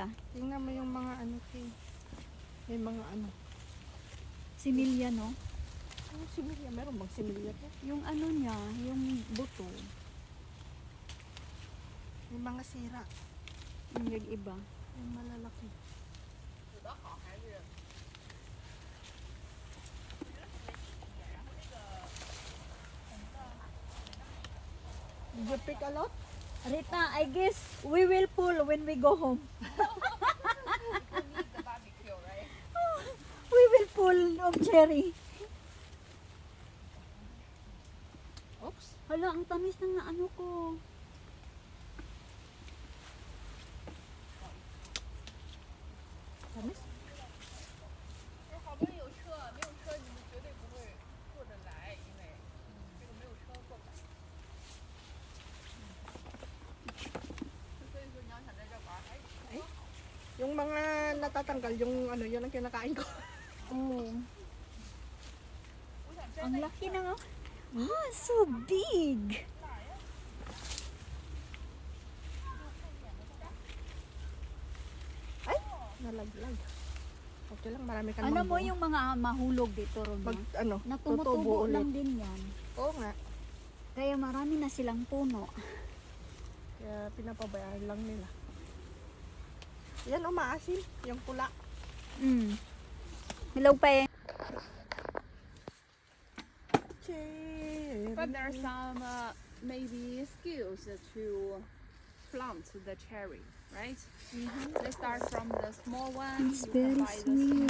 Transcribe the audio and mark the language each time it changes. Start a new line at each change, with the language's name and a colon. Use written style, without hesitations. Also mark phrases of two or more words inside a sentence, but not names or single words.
Filipino: Tingnan mo yung mga ano, Ting. May mga ano. Similia, no? Ano similya? Meron bang similya to? Yung ano niya, yung buto. May mga sira. Yung iba. Yung malalaki.
English: Did you pick a lot? Rita, I guess we will pull when we go home. need the barbecue, right? We will pull of cherry. Oops.
Filipino: Hala, ang tamis ng ano ko. Tamis?
Chinese: 好多人有车，没有车你们绝对不会坐着来，因为这个没有车坐不来。所以说你要想在这玩，还是车好。
Filipino: Yung mga natatanggal, yung ano, yun ang kinakain ko. Oh,
Chinese: 我想
Filipino: ang
Chinese: 摘在
Filipino: laki na nga. Ah,
English: so big.
Filipino: Ay, nalaglag. Okay lang, marami kang Ano mo manggo. yung mga mahulog dito, Ron? Mag, ano, Na tutubo tumutubo ulit. lang din yan. Oo nga. Kaya marami na silang puno. Kaya pinapabayaan lang nila. Yan, umaasim. Yung pula. Mm. Hello pa eh.
English: Cherry. But there are some maybe skills to plant the cherry, right? They start from the small one. It's you can very buy the sweet.